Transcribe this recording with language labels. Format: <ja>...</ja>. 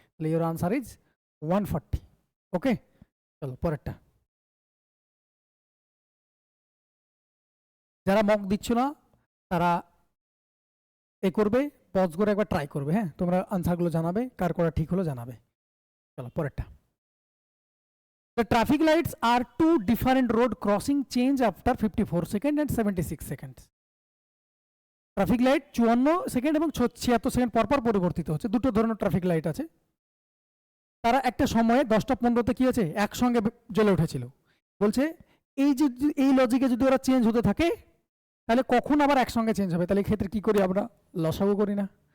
<bn>তাহলে</bn> <en>your answer is</en> <bn>140। ওকে, চলো পরেরটা। যারা মক দিচ্ছ না তারা এ করবে, পজ করে একবার ট্রাই করবে। হ্যাঁ, তোমরা আনসারগুলো জানাবে, কার করা ঠিক হলো জানাবে। চলো পরেরটা।</bn> <en>The traffic lights are two different road crossing change after 54 seconds and 76 seconds.</en> <bn>Traffic light 54 second এবং 76 সেকেন্ড পরপর পরিবর্তিত হচ্ছে। দুটো ধরনের ট্রাফিক লাইট আছে। তারা একটা সময়ে 10টা 15তে কি আছে? একসঙ্গে জ্বলে উঠেছিল। বলছে এই লজিকে যদি ওরা চেঞ্জ হতে থাকে তাহলে কখন আবার একসঙ্গে চেঞ্জ হবে? তাহলে এই ক্ষেত্রে কি করি আমরা? লসাগু করি না?</bn>